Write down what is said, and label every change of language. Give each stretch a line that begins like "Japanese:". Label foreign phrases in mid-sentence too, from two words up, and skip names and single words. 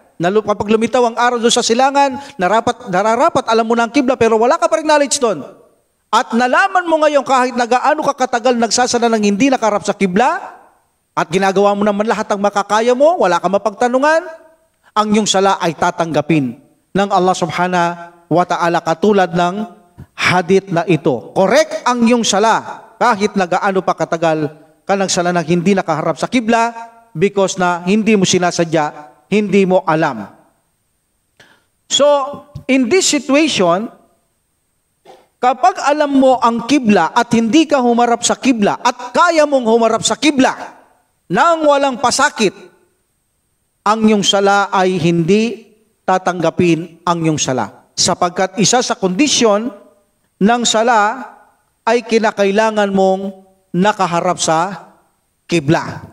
Filipino: Kapag lumitaw ang araw doon sa silangan, nararapat alam mo na ang kibla, pero wala ka pa rin knowledge doon. At nalaman mo ngayon kahit na gaano ka katagal nagsasala ng hindi nakarap sa kibla, at ginagawa mo naman lahat ang makakaya mo, wala ka mapagtanungan, ang iyong sala ay tatanggapin ng Allah
Arabic: سبحانه وتعالى
Filipino: katulad ng hadith na ito. Correct ang iyong sala kahit na gaano pa katagal ka nagsala ng hindi nakaharap sa kibla because na hindi mo sinasadya, hindi mo alam.
English: So, in this situation,
Filipino: kapag alam mo ang kibla at hindi ka humarap sa kibla at kaya mong humarap sa kibla nang walang pasakit, ang iyong sala ay hindi tatanggapin ang iyong sala. Sapagkat isa sa kondisyon ng sala ay kinakailangan mong nakaharap sa kibla.